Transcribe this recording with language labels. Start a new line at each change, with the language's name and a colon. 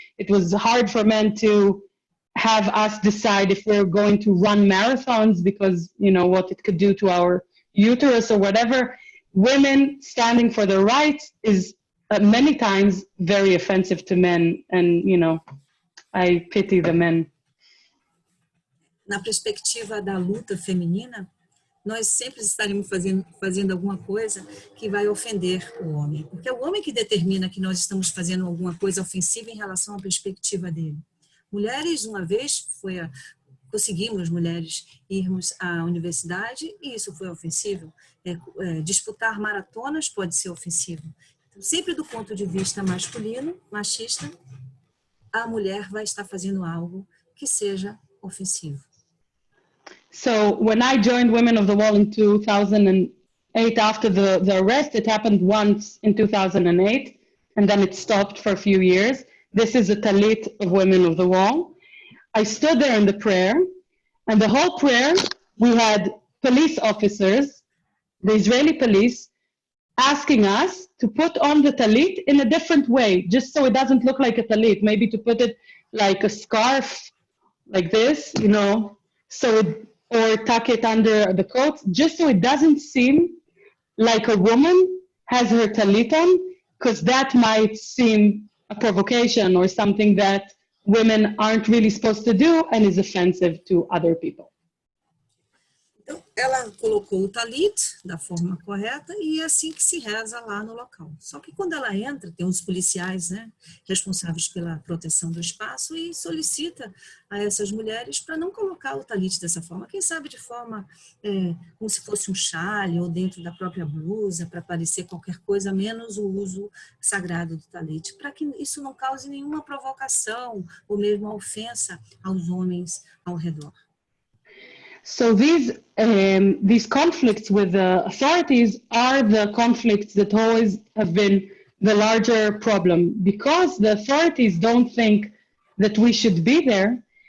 English: It was hard for men to have us decide if we're going to run marathons because, you know, what it could do to our uterus or whatever. Women standing for their rights is many times very offensive to men, and, you know, I pity the men.
Portuguese: Na perspectiva da luta feminina, nós sempre estaremos fazendo alguma coisa que vai ofender o homem, porque é o homem que determina que nós estamos fazendo alguma coisa ofensiva em relação à perspectiva dele. Mulheres, uma vez, conseguimos, mulheres, irmos à universidade e isso foi ofensivo. Disputar maratonas pode ser ofensivo. Então, sempre do ponto de vista masculino, machista, a mulher vai estar fazendo algo que seja ofensivo.
English: So when I joined Women of the Wall in 2008, after the arrest, it happened once in 2008, and then it stopped for a few years. This is a talit of Women of the Wall. I stood there in the prayer, and the whole prayer, we had police officers, the Israeli police, asking us to put on the talit in a different way, just so it doesn't look like a talit, maybe to put it like a scarf, like this, you know, or tuck it under the coat, just so it doesn't seem like a woman has her talit on, because that might seem a provocation or something that women aren't really supposed to do and is offensive to other people.
Portuguese: Então, ela colocou o talit da forma correta e é assim que se reza lá no local. Só que quando ela entra, tem uns policiais, né, responsáveis pela proteção do espaço e solicita a essas mulheres para não colocar o talit dessa forma. Quem sabe de forma como se fosse um chale ou dentro da própria blusa, para parecer qualquer coisa, menos o uso sagrado do talit, para que isso não cause nenhuma provocação ou mesmo ofensa aos homens ao redor.
English: So these conflicts with the authorities are the conflicts that always have been the larger problem, because the authorities don't think that we should be there,